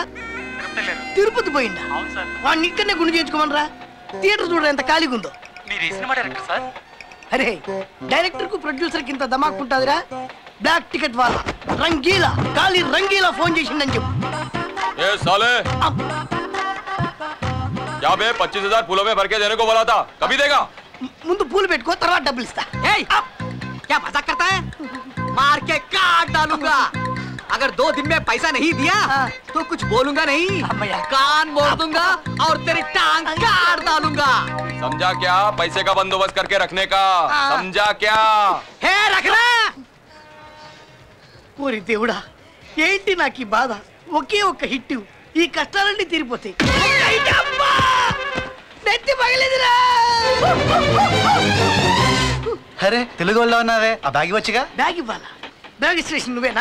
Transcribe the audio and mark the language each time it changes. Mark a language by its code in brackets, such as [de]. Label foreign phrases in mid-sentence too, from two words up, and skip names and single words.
[te] తిరుపతి పోయిందా? వాడిని ఇక్కడనే గుండు చేయించుకోమనరా. థియేటర్ చూడ ఎంత ఖాళీగా ఉందో. అరే, డైరెక్టర్ కు ప్రొడ్యూసర్ కి ఇంత దమాకుంటాదిరా. [en] black ticket [te] వాళ్ళ రంగీలా ఖాళీ రంగీలా ఫోన్ చేసిండని చెప్పు. [hi] 25,000 फूलों में भर के देने को बोला था, कभी देगा? [te] ముందు పూలు పెట్టుకో, తర్వాత డబ్బులు ఇస్తా. [hi] क्या मजाक करता है? मार के काट डालूंगा. अगर 2 दिन में पैसा नहीं दिया तो कुछ बोलूंगा नहीं, कान मोड़ दूंगा और तेरी टांग काट डालूंगा. समझा क्या? पैसे का बंदोबस्त करके रखने का. समझा क्या? है रखना. [te] ఓరి దేవుడా, ఏంటి నాకు ఈ బాధ? ఒకే ఒక్క హిట్, ఈ కష్టాలన్నీ తీరిపోతాయి. నెత్తి పగిలిందిరా. అరే, తెలుగు వాళ్ళ ఉన్నావే, ఆ బ్యాగ్ ఇవ్వచ్చుగా. బ్యాగ్ ఇవ్వాలా? బ్యాగ్ స్టేషన్ నువ్వేనా?